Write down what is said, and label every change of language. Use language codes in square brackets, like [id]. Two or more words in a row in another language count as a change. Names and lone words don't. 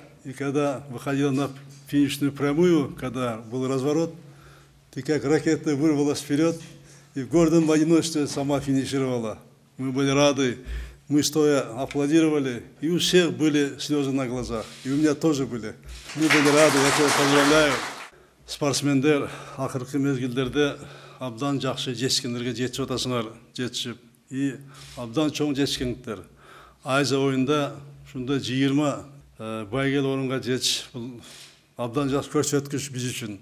[ru] И когда выходила на финишную прямую, когда был разворот, ты как ракета вырвалась вперед и в гордом одиночестве сама финишировала. Мы были рады. Мы стоя аплодировали, и у всех были слезы на глазах. И у меня тоже были. Мы были рады, я тебя поздравляю. [ky] Спортсмендер, акыркы мезгилдерде абдан жакшы жетишкендерге жетип атасыңар, жетишип. И абдан чоң жетишкендер. Азия оюнда ушундай 20 байгел орунга жетиш, бул абдан жакшы көрсөткүч биз үчүн.